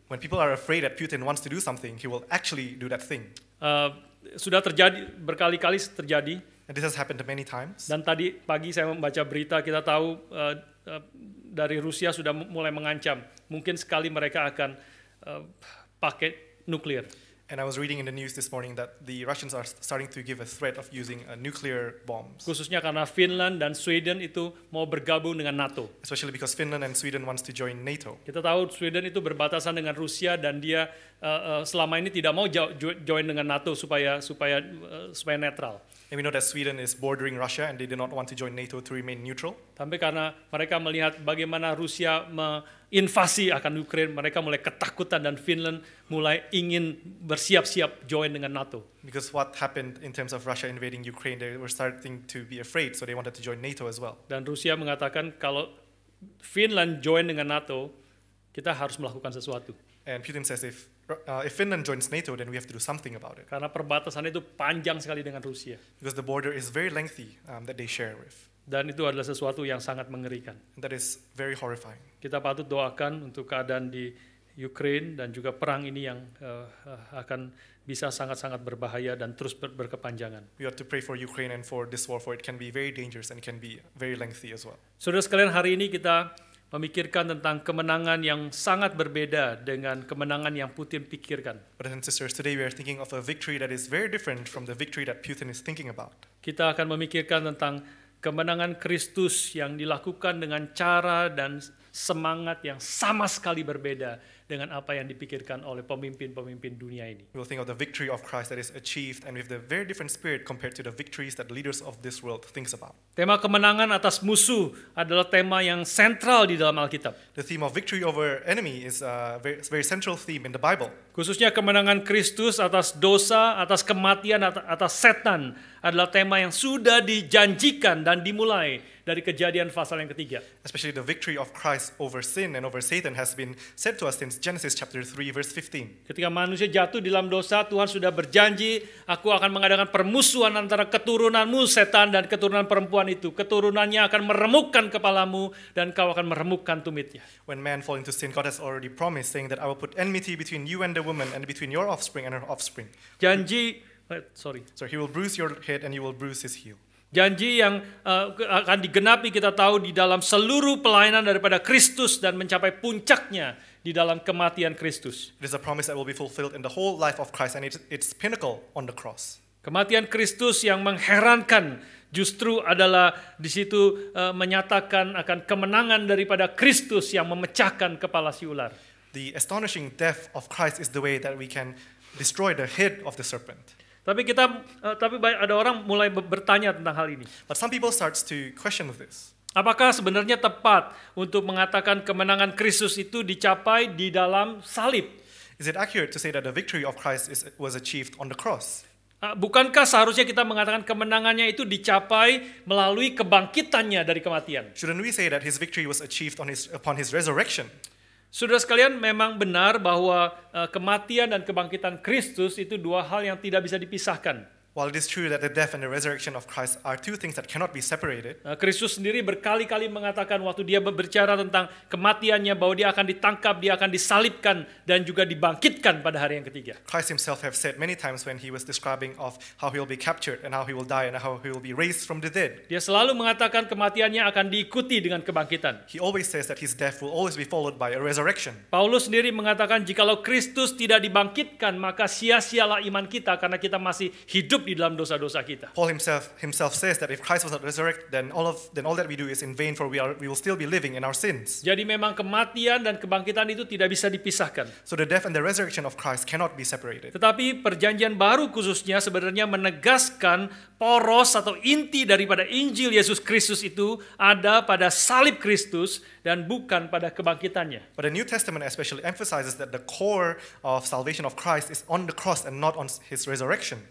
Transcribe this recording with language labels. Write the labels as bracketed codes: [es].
[en] When people are afraid that Putin wants to do something, he will actually do that thing. [id] Sudah terjadi, berkali-kali terjadi. [en] And this has happened many times. [id] Dan tadi pagi saya membaca berita, kita tahu dari Rusia sudah mulai mengancam. Mungkin sekali mereka akan pakai nuklir. [en] And I was reading in the news this morning that the Russians are starting to give a threat of using nuclear bombs. [id] Khususnya karena Finland dan Sweden itu mau bergabung dengan NATO. [en] Especially because Finland and Sweden wants to join NATO. [id] Kita tahu Sweden itu berbatasan dengan Rusia dan dia selama ini tidak mau join dengan NATO supaya netral. [en] And we know that Sweden is bordering Russia and they do not want to join NATO to remain neutral. [id] Tapi karena mereka melihat bagaimana Rusia invasi akan Ukraine, mereka mulai ketakutan dan Finland mulai ingin bersiap-siap join dengan NATO. [en] Because what happened in terms of Russia invading Ukraine, they were starting to be afraid, so they wanted to join NATO as well. [id] Dan Rusia mengatakan kalau Finland join dengan NATO, kita harus melakukan sesuatu. [en] And Putin says if Finland joins NATO, then we have to do something about it. [id] Karena perbatasannya itu panjang sekali dengan Rusia. [en] Because the border is very lengthy that they share with. [id] Dan itu adalah sesuatu yang sangat mengerikan. [en] And that is very horrifying. [id] Kita patut doakan untuk keadaan di Ukraine dan juga perang ini yang akan bisa sangat-sangat berbahaya dan terus berkepanjangan. [en] We ought to pray for Ukraine and for this war, for it can be very dangerous and can be very lengthy as well. [id] Saudara sekalian, hari ini kita memikirkan tentang kemenangan yang sangat berbeda dengan kemenangan yang Putin pikirkan. [en] Brothers and sisters, today we are thinking of a victory that is very different from the victory that Putin is thinking about. [id] Kita akan memikirkan tentang kemenangan Kristus yang dilakukan dengan cara dan semangat yang sama sekali berbeda dengan apa yang dipikirkan oleh pemimpin-pemimpin dunia ini. [en] We will think of the victory of Christ that is achieved and with the very different spirit compared to the victories that the leaders of this world thinks about. [id] Tema kemenangan atas musuh adalah tema yang sentral di dalam Alkitab. [en] The theme of victory over enemy is a very central theme in the Bible. [id] Khususnya kemenangan Kristus atas dosa, atas kematian, atas setan adalah tema yang sudah dijanjikan dan dimulai dari Kejadian pasal yang ketiga. [en] Especially the victory of Christ over sin and over Satan has been said to us since Genesis chapter 3 verse 15. [id] Ketika manusia jatuh di dalam dosa, Tuhan sudah berjanji, aku akan mengadakan permusuhan antara keturunanmu setan dan keturunan perempuan itu. Keturunannya akan meremukkan kepalamu dan kau akan meremukkan tumitnya. [en] When man fall into sin, God has already promised, saying that I will put enmity between you and the woman and between your offspring and her offspring. So he will bruise your head and you will bruise his heel. [id] Janji yang akan digenapi kita tahu di dalam seluruh pelayanan daripada Kristus dan mencapai puncaknya di dalam kematian Kristus. [en] It is a promise that will be fulfilled in the whole life of Christ and its pinnacle on the cross. [id] Kematian Kristus yang mengherankan justru adalah di situ menyatakan akan kemenangan daripada Kristus yang memecahkan kepala si ular. [en] The astonishing death of Christ is the way that we can destroy the head of the serpent. [id] Tapi ada orang mulai bertanya tentang hal ini. [en] But some people starts to question this. [id] Apakah sebenarnya tepat untuk mengatakan kemenangan Kristus itu dicapai di dalam salib? [en] Is it accurate to say that the victory of Christ was achieved on the cross? [id] Bukankah seharusnya kita mengatakan kemenangannya itu dicapai melalui kebangkitannya dari kematian? [en] Shouldn't we say that his victory was achieved upon his resurrection? [id] Saudara sekalian, memang benar bahwa kematian dan kebangkitan Kristus itu dua hal yang tidak bisa dipisahkan. [en] While it is true that the death and the resurrection of Christ are two things that cannot be separated, [id] Kristus sendiri berkali-kali mengatakan waktu dia berbicara tentang kematiannya bahwa dia akan ditangkap, dia akan disalibkan dan juga dibangkitkan pada hari yang ketiga. [en] Christ himself have said many times when he was describing of how he will be captured and how he will die and how he will be raised from the dead. [id] Dia selalu mengatakan kematiannya akan diikuti dengan kebangkitan. [en] He always says that his death will always be followed by a resurrection. [id] Paulus sendiri mengatakan jikalau Kristus tidak dibangkitkan maka sia-sialah iman kita karena kita masih hidup di dalam dosa-dosa kita. [en] Paul himself says that if Christ was not resurrected, then all that we do is in vain, for we will still be living in our sins. [id] Jadi memang kematian dan kebangkitan itu tidak bisa dipisahkan. [en] So the death and the resurrection of Christ cannot be separated. [id] Tetapi perjanjian baru khususnya sebenarnya menegaskan poros atau inti daripada Injil Yesus Kristus itu ada pada salib Kristus dan bukan pada kebangkitannya. [en] But the New Testament especially emphasizes that the core of salvation of Christ is on the cross and not on his resurrection.